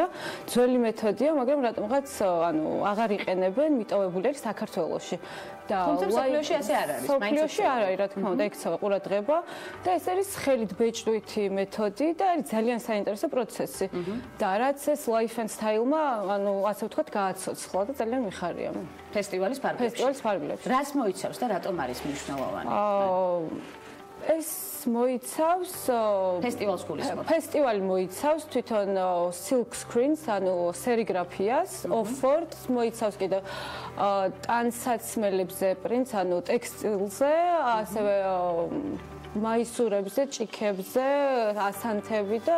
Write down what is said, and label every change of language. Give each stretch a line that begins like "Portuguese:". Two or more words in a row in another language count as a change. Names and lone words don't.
Georgian: ძველი მეთოდია, მაგრამ რატომღაც აღარ იყენებენ, მიტოვებული არის საქართველოში. თუმცა მსოფლიოში ასე არ არის. მსოფლიოში არ არის, რა თქმა უნდა, ექცევა ყურადღება და ეს არის ხელით ბეჭდვითი მეთოდი და არის ძალიან საინტერესო პროცესი. და რაც ეს life and style-მა, ასე ვთქვათ, გააცოცხლა და ძალიან მიხარია. ფესტივალის ფარგლებში. რას მოიცავს და რატომ არის მნიშვნელოვანი? ეს მოიცავს ფესტივალს გულისხმობ. ფესტივალი მოიცავს თვითონ
English: silk screens,
Georgian: სერიგრაფიას, ოფორტს, მოიცავს კიდევ ტანსაცმელებზე პრინტს, ტექსტილზე, ასევე მაისურებზე, ჭიქებზე, ასანთები და